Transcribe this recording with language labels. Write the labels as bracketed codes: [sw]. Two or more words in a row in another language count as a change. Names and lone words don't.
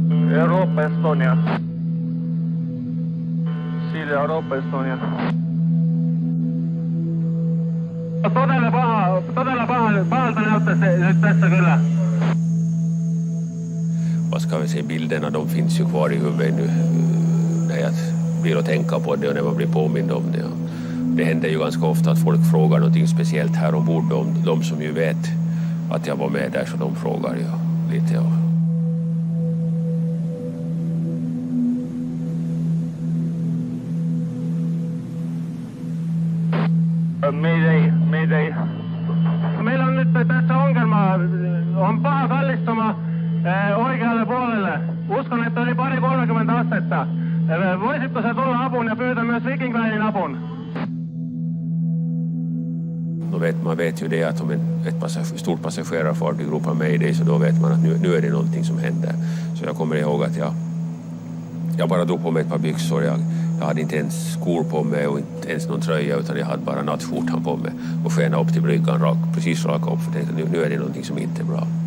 [fi] Europa, Estonia. Silja, Europa, Estonia. Todella pahalta näyttäisi nyt tässä kyllä. [sv] Vad ska vi se, bilderna de finns ju kvar i huvudet nu när jag blir att tänka på det och när man blir påmind om det. Det händer ju ganska ofta att folk frågar någonting speciellt här ombord. De som ju vet att jag var med där, så de frågar ju lite. [fi] Mayday. Meillä on nyt tässä ongelma. On paha kallistuma oikealle puolelle. Uskon, että oli 30 astetta. Voisitko sä tulla apuun ja pyytää myös Viking Linein apun? [sv] Man vet ju det att om ett stort passagerarfartyg ropar Mayday, så då vet man att nu är det någonting som händer. Så jag kommer ihåg att jag bara drog på mig ett par byxor. Jag hade inte ens skor på mig och inte ens någon tröja, utan jag hade bara nattskjortan på mig och skena upp till bryggan precis raka upp, för tänkte nu är det någonting som inte är bra.